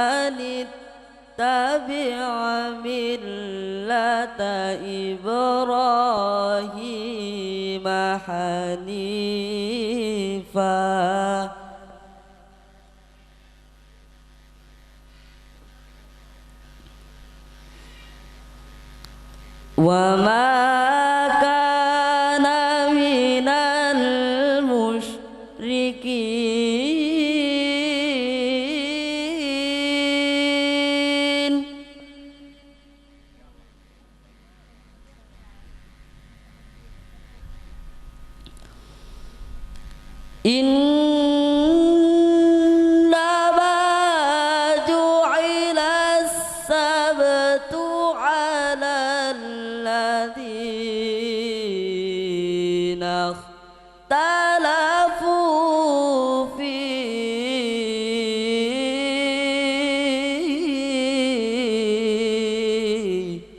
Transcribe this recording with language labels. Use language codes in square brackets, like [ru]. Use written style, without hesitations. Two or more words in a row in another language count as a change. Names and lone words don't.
[ar] أن اتبع ملة إبراهيم حنيفا وما كان من المشركين. إنما جعل السبت على الذين اختلفوا فيه